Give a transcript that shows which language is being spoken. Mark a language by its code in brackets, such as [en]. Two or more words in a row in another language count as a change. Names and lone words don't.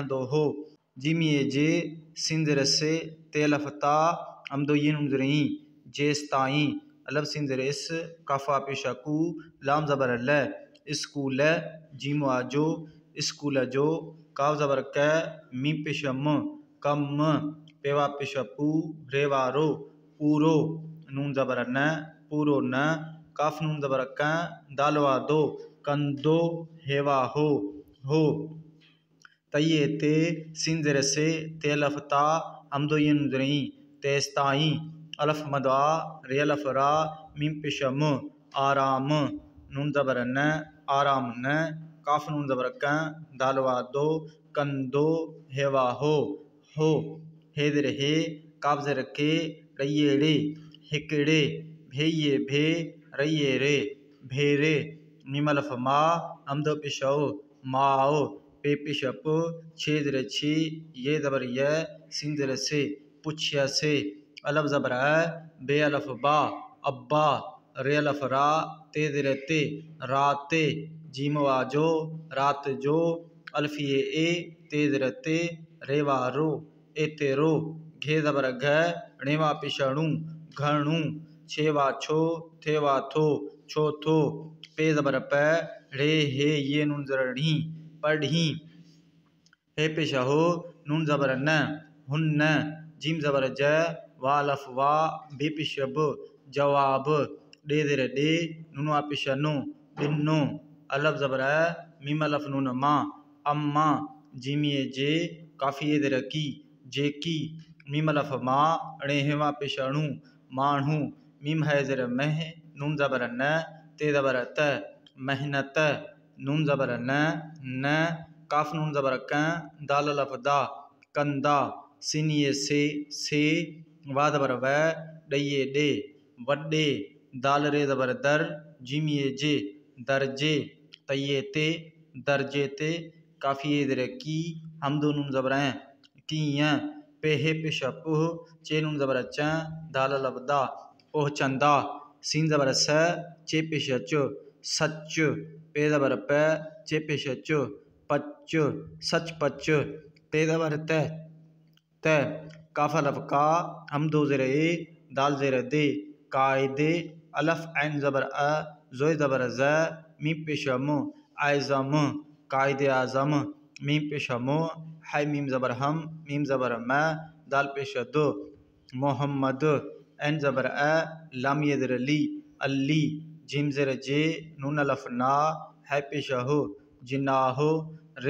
[sd] दो हो, जिम ये जे, सिन ज़र से, ते अलफ ता, हम दो ये नून ज़र ई, जेस्ताई, अलफ सिन ज़र इस, काफा पेश कु, लाम ज़बर ल, स्कूल, जीम आजो, स्कूल जो, काव ज़बर क, मी पेश म, कम, पेवा पेश पू, रेवा रो, पूरो, नून ज़बर न, पूरो न, काफ नून ज़बर क, दालवा दो, कंदो, हेवा हो, तये ते, सिन ज़र से, ते अलफ ता, हमदो ये नून ज़र ई, तेस्ताई, अलफ मदवा, रे अलफ रा, मीम पेश म, आराम, नून ज़बर न, आराम न, काफ नून ज़बर क, दालवा दो, कंदो, हेवा हो, हे ज़र हे, काफ ज़र के, रये रे, हिकड़े, भेये भे, रये रे, भेरे, मीम अलफ मा, हमदो पेश ओ, माओ, पे पेश प, छे ज़र छे, ये ज़बर य, सिन ज़र से, पुछया से, अलफ ज़बर अ, बे अलफ बा, अब्बा, रे अलफ रा, ते ज़र ते, राते, जीम वाजो, रात जो, अल्फ ये ए, ते ज़र ते, रेवा रो, एते रो, घे ज़बर घ, णेवा पेश णु, घणु, छेवा छो, थेवा थो, छो थो, पे ज़बर प, रे हे ये नून ज़र ढी, पढ़ी, हे पेश हो, नून ज़बर न, हुन्न, जीम ज़बर ज, वा अलफ वा, बे पेश ब, जवाब, डे ज़र डे, नून पेश नो, डिन्नो, अलफ ज़बर अ, मीम अलफ नून मा, अम्मा, जीम ये जे, काफी ये ज़र की, जे की, मीम अलफ मा, अणे हेवा पेश अणु, माणु, मीम है ज़र मह, नून ज़बर न, ते ज़बर त, मेहनत, नून ज़बर न, काफ नून ज़बर क, दाल अलफ दा, कंदा, सिन ये से, वा ज़बर व, डये डे, वड्डे, दाल रे ज़बर दर, जिम ये जे, दर्जे, तये ते, दर्जे ते, काफी ये ज़र की, हम दो नून ज़बर हैं, की पे हे पेश पुह, चे नून ज़बर च, दाल अलफ दा, पहुँचंदा, सीन ज़बर स, चे पेश चो, सच, पे ज़बर प, चे पेश चो, पच, सच पच, ते ज़बर त, काफ अलफ का, हम दो ज़र ए, दाल ज़र दे, कायदे, अलफ ऐन ज़बर अ, जोय ज़बर ज़, मीम पेश म, आज़म, कायदे आज़म, मीम पेश मो, है मीम ज़बर हम, मीम ज़बर म, दाल पेश दो, मोहम्मद, एन ज़बर अ, लाम ये ज़र ली, अली, जिम ज़र जे, नून अलफ ना, है पेश हो, जिन्नाहो, रे